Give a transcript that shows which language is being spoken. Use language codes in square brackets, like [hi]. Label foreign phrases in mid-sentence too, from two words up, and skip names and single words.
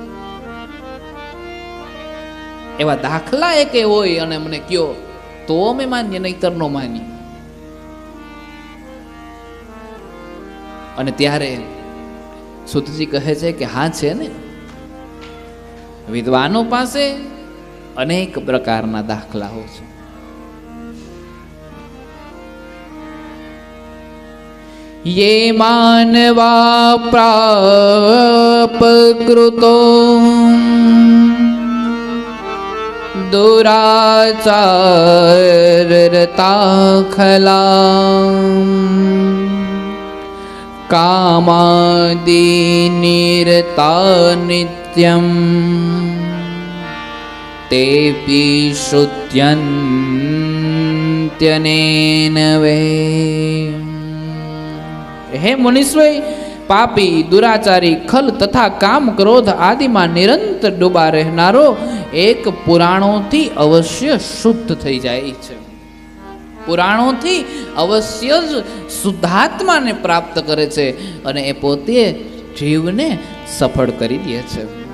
[gu] એવા દાખલા એક હોય અને મને કયો તો અમે માનીએ, નહીતર નો માનીએ. અને ત્યારે સુતજી કહે છે કે હા છે ને, વિદ્વાનો પાસે અનેક પ્રકારના દાખલાઓ છે. [sa] ये मानवा प्रापकृतो दुराचाररता खला कामादिनिरता नित्यं तेऽपि श्रुत्यन्त्यनेन वे. [gu] હે મુનિશ્વય, પાપી, દુરાચારી, ખલ તથા કામ ક્રોધ આદિમાં નિરંતર ડૂબા રહેનારો એક પુરાણોથી અવશ્ય શુદ્ધ થઈ જાય છે. પુરાણોથી અવશ્ય જ શુદ્ધાત્માને પ્રાપ્ત કરે છે અને એ પોતે જીવને સફળ કરી દે છે.